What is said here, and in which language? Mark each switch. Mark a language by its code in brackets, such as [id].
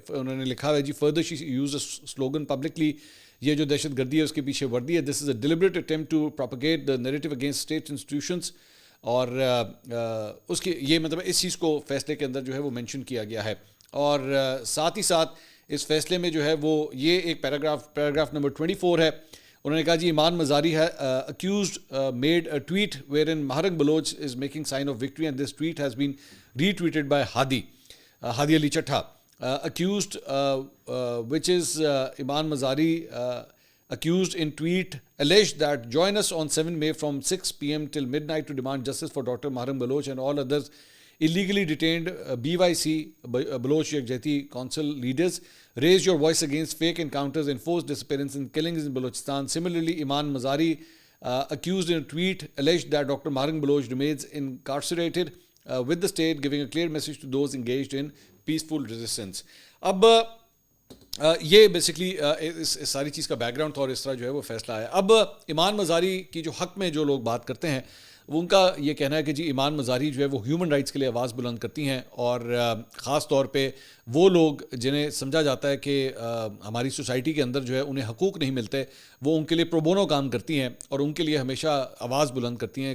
[ur] انہوں نے لکھا ہے جی [en] further she uses a slogan publicly, [ur] یہ جو دہشت گردی ہے اس کے پیچھے وردی ہے. [en] This is a deliberate attempt to propagate the narrative against state institutions. [ur] اور اس کی یہ مطلب اس چیز کو فیصلے کے اندر جو ہے وہ مینشن کیا گیا ہے. اور ساتھ ہی ساتھ اس فیصلے میں جو ہے وہ یہ ایک پیراگراف نمبر 24 ہے. انہوں نے کہا جی [en] ایمان مزاری ہے accused made a tweet wherein Maharang Baloch is making sign of victory, and this tweet has been retweeted by Hadi Ali Chattha. Accused which is Iman Mazari accused in tweet alleged that join us on 7 May from 6 p.m. till midnight to demand justice for Dr. Maharang Baloch and all others illegally detained BYC Baloch Yakjehti Council leaders. Raise your voice against fake encounters, enforced disappearance and killings in Balochistan. Similarly, Iman Mazari accused in a tweet alleged that Dr. Maharang Baloch remains incarcerated with the state, giving a clear message to those engaged in peaceful resistance. [ur] اب یہ basically اس ساری چیز کا back ground تھا اور اس طرح جو ہے وہ فیصلہ ہے. اب ایمان مزاری کی جو حق میں جو لوگ بات کرتے ہیں وہ ان کا یہ کہنا ہے کہ جی ایمان مزاری جو ہے وہ ہیومن رائٹس کے لیے آواز بلند کرتی ہیں, اور خاص طور پہ وہ لوگ جنہیں سمجھا جاتا ہے کہ ہماری سوسائٹی کے اندر جو ہے انہیں حقوق نہیں ملتے, وہ ان کے لیے پرو بونو کام کرتی ہیں اور ان کے لیے ہمیشہ آواز بلند کرتی ہیں.